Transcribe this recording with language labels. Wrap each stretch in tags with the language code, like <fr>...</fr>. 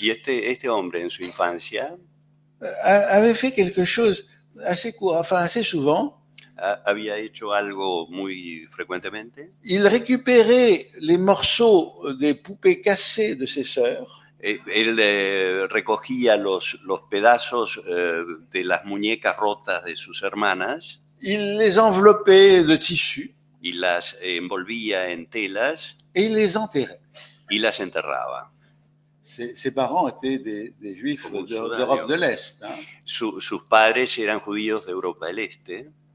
<es>y este hombre en su infancia</es> <fr>avait fait quelque chose assez souvent.</fr> <es>Había hecho algo muy frecuentemente.</es> <fr>Il récupérait les morceaux des poupées cassées de ses sœurs.</fr> <es>Él recogía los pedazos de las muñecas rotas de sus hermanas.</es> <fr>Il les enveloppait de tissu.</fr> <es>Y las envolvía en telas.</es> <fr>Et il les enterrait.</fr> <es>Y las enterraba.</es> <fr>Ses parents étaient des juifs d'Europe de l'Est.</fr> <es>Sus padres eran judíos de Europa del Este.</es>